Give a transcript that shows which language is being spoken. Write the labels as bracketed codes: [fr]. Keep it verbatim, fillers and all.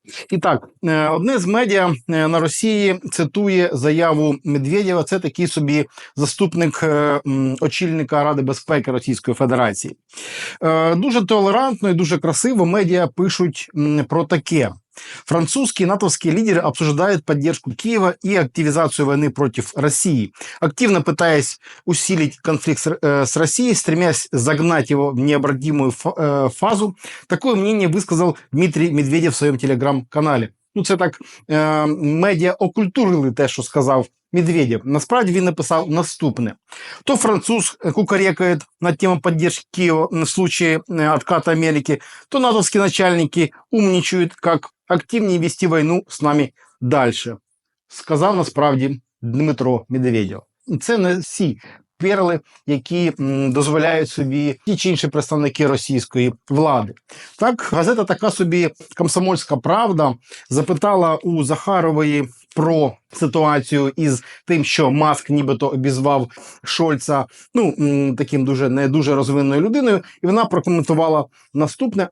[uk] І так, е, одне з медіа е, на Росії цитує заяву Медведєва. Це такий собі заступник е, м, очільника Ради безпеки Російської Федерації. Е, Дуже толерантно і дуже красиво медіа пишуть м, про таке. [ru] Французские и натовские лидеры обсуждают поддержку Киева и активизацию войны против России, активно пытаясь усилить конфликт с, э, с Россией, стремясь загнать его в необратимую фа- э, фазу. Такое мнение высказал Дмитрий Медведев в своем телеграм-каналі. [uk] Ну, це так е, медіа окультурили те, що сказав Медведєв. Насправді він написав наступне. [ru] То француз кукарекает на тему поддержки Киева в случае э, отката Америки, то натовские начальники умничают, как активнее вести войну с нами дальше, [uk] сказав насправді Дмитро Медведєв. І це не всі перли, які м, дозволяють собі ті чи інші представники російської влади. Так, газета така собі «Комсомольська правда» запитала у Захарової про ситуацію із тим, що Маск нібито обізвав Шольца ну, м, таким дуже не дуже розвиненою людиною, і вона прокоментувала наступне.